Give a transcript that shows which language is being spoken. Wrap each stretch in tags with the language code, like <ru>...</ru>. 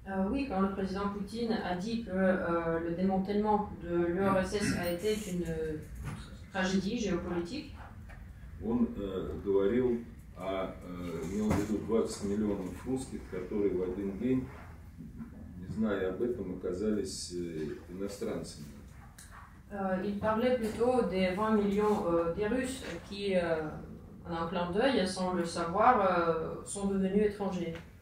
<fr>Oui, quand le président Poutine a dit que le démantèlement de l'URSS a été une tragédie géopolitique,</fr> <ru>Он говорил имел в виду 20 миллионов русских, которые в один день, не зная об этом, оказались иностранцами.</ru> <fr>Il parlait plutôt des 20 millions des Russes qui, en un clin d'œil, sans le savoir, sont devenus étrangers.</fr>